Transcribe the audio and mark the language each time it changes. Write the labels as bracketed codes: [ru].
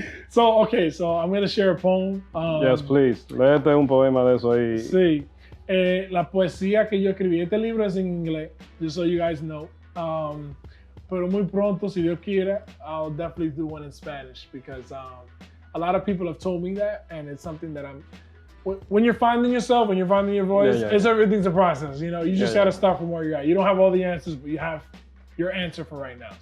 [en] So I'm going to share a poem. Yes, please. [es] Léete un poema de eso ahí. Sí. La poesía que yo escribí. Este libro es en inglés, [en] just so you guys know. [es] Pero muy pronto, si Dios quiera, [en] I'll definitely do one in Spanish, because a lot of people have told me that, and it's something that when you're finding yourself, when you're finding your voice, everything's a process. You just got to start from where you're at. You don't have all the answers, but you have your answer for right now.